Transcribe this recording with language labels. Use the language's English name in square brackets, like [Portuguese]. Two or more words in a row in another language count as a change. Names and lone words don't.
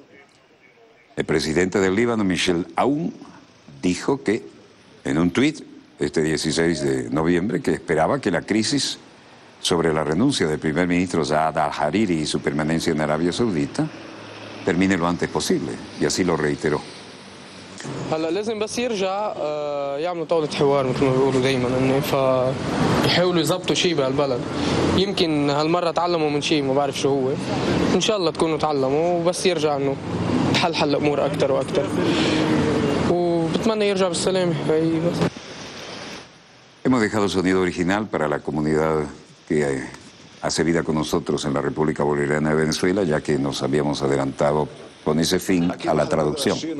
[Spanish] El presidente del Líbano, Michel Aoun, dijo que en un tuit este 16 de noviembre que esperaba que la crisis sobre la renuncia del primer ministro Saad al-Hariri y su permanencia en Arabia Saudita termine lo antes posible, y así lo reiteró. [Arabic] هلا لازم بس يرجع يعملوا طاولة حوار مثل ما بيقولوا دايما انه فيحاولوا يضبطوا شيء بهالبلد. يمكن هالمرة تعلموا من شيء ما بعرف شو هو. ان شاء الله تكونوا تعلموا وبس يرجع انه تحل الامور اكثر واكثر. وبتمنى يرجع بالسلامة. هي بس. [Spanish] Hemos dejado sonido original para la comunidad que hace vida con nosotros en la República Bolivariana de Venezuela, ya que nos habíamos adelantado con ese fin a la traducción.